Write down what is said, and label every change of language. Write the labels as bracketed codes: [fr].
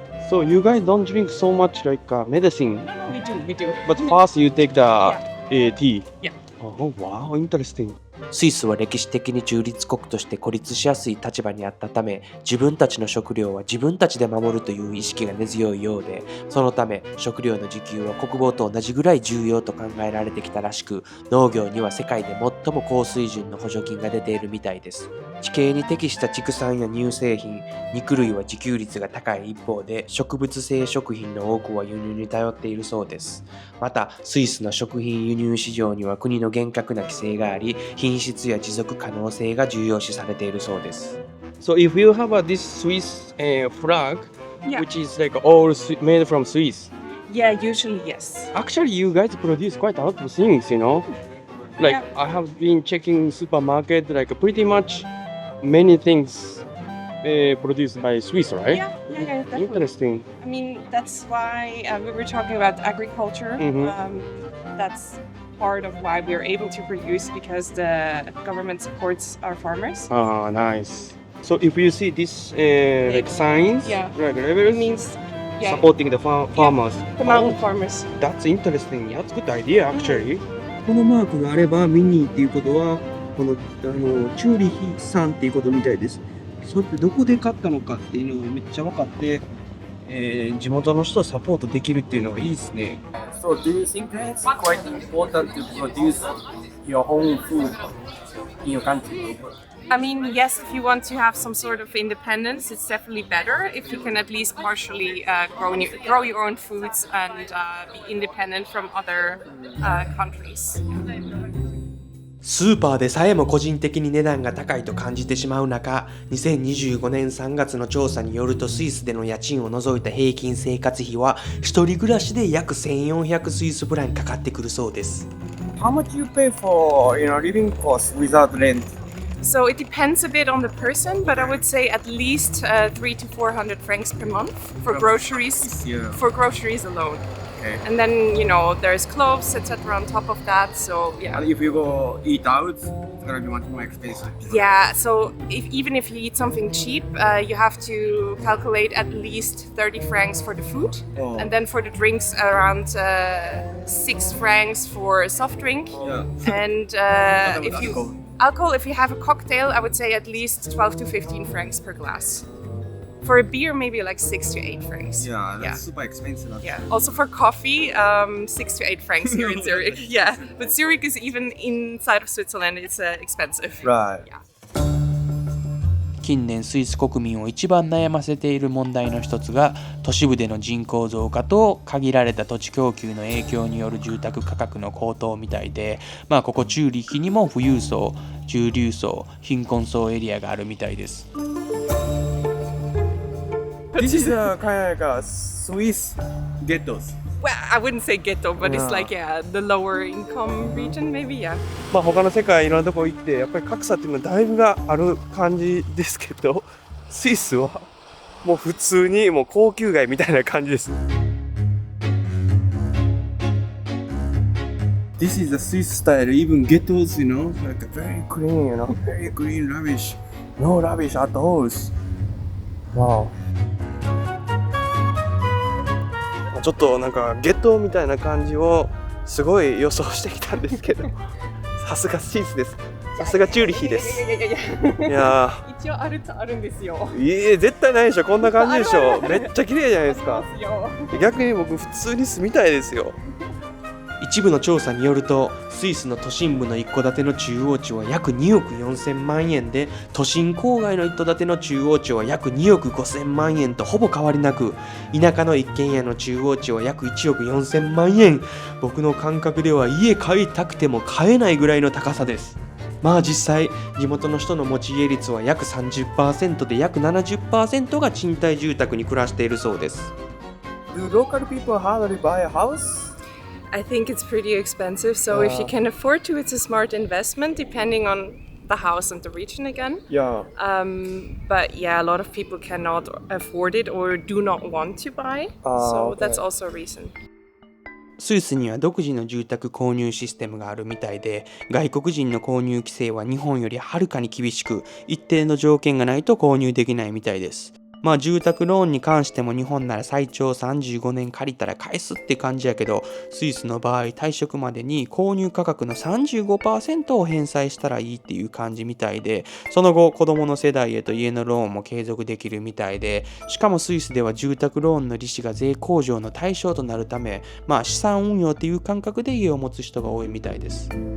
[en] So you guys don't drink so much like medicine, We do. but first you take the tea. Yeah. Oh, wow, interesting. [ja] スイスは歴史的に中立国として孤立しやすい立場にあったため、自分たちの食料は自分たちで守るという意識が根強いようで、そのため食料の自給は国防と同じぐらい重要と考えられてきたらしく、農業には世界で最も高水準の補助金が出ているみたいです。地形に適した畜産や乳製品、肉類は自給率が高い一方で、植物性食品の多くは輸入に頼っているそうです。またスイスの食品輸入市場には国の厳格な規制があり、品質や持続可能性が重要視されているそうです。 [en] So if you have this Swiss flag, Yeah. which is like all made from Swiss, Yeah, usually yes. actually you guys produce quite a lot of things, you know? Like Yeah. I have been checking supermarket, like pretty much many things produced by Swiss, right? Yeah, definitely. Interesting. I mean, that's why we were talking about agriculture. Mhm. That's part of why we're able to produce because the government supports our farmers. Ah, nice. So if you see this like signs, Yeah. like It labels means supporting the farmers. the mountain farmers. That's interesting. That's good idea actually. [ja] このマークがあればミニーっていうことはこのチューリヒさんっていうことみたいです。それってどこで買ったのかっていうのがめっちゃ分かって、地元の人をサポートできるっていうのがいいですね。 [en] So do you think it's quite important to produce your own food in your country? I mean, yes, if you want to have some sort of independence, it's definitely better if you can at least partially grow your own foods and be independent from other countries. [ja] スーパーでさえも個人的に値段が高いと感じてしまう中、2025年3月の調査によるとスイスでの家賃を除いた平均生活費は一人暮らしで約1400スイスフランかかってくるそうです。 [en] How much you pay for living costs without rent? So it depends a bit on the person, but I would say at least 300 to 400 francs per month for groceries. Yeah. For groceries alone. Okay. And then there's clothes, etc. on top of that. So yeah. And if you go eat out, it's gonna be much more expensive. Yeah. So even if you eat something cheap, you have to calculate at least 30 francs for the food, and then for the drinks around 6 francs for a soft drink. Yeah. And if you alcohol, if you have a cocktail, I would say at least 12 to 15 francs per glass. For a beer, maybe like 6 to 8 francs. Yeah, that's super expensive. Yeah. Also for coffee, 6 to 8 francs here in Zurich. Yeah. But Zurich is even inside of Switzerland, it's expensive. Right. Yeah. [ja] 近年スイス国民を一番悩ませている問題の一つが都市部での人口増加と限られた土地供給の影響による住宅価格の高騰みたいで、ここチューリヒにも富裕層、中流層、貧困層エリアがあるみたいです。 [en] This is kind of like a Swiss ghettos. Well, I wouldn't say ghetto, but it's like, the lower income region, maybe, yeah. [ja] 他の世界いろんなとこ行ってやっぱり格差っていうのはだいぶがある感じですけど、スイスはもう普通にもう高級街みたいな感じです。 [en] This is the Swiss style, even ghettos, like very clean, very clean, rubbish, no rubbish at all. Wow. [ja] ちょっとなんかゲットみたいな感じをすごい予想してきたんですけど、さすがスイスです。さすがチューリヒです。いや一応あるんですよ。絶対ないでしょ。こんな感じでしょ。めっちゃ綺麗じゃないですか。逆に僕普通に住みたいですよ。一部の調査によるとスイスの都心部の一戸建ての中央値は約2億4000万円で、都心郊外の一戸建ての中央値は約2億5000万円とほぼ変わりなく、田舎の一軒家の中央値は約1億4000万円。僕の感覚では家買いたくても買えないぐらいの高さです。実際地元の人の持ち家率は約 30% で約 70% が賃貸住宅に暮らしているそうです。 [en] Do local people hardly buy a house? I think it's pretty expensive, so if you can afford to, it's a smart investment, depending on the house and the region again. Yeah. But yeah, a lot of people cannot afford it or do not want to buy, so that's also a reason. [ja] スイスには独自の住宅購入システムがあるみたいで、外国人の購入規制は日本よりはるかに厳しく、一定の条件がないと購入できないみたいです。住宅ローンに関しても日本なら最長35年借りたら返すって感じやけど、スイスの場合退職までに購入価格の 35% を返済したらいいっていう感じみたいで、その後子供の世代へと家のローンも継続できるみたいで、しかもスイスでは住宅ローンの利子が税控除の対象となるため、資産運用っていう感覚で家を持つ人が多いみたいです。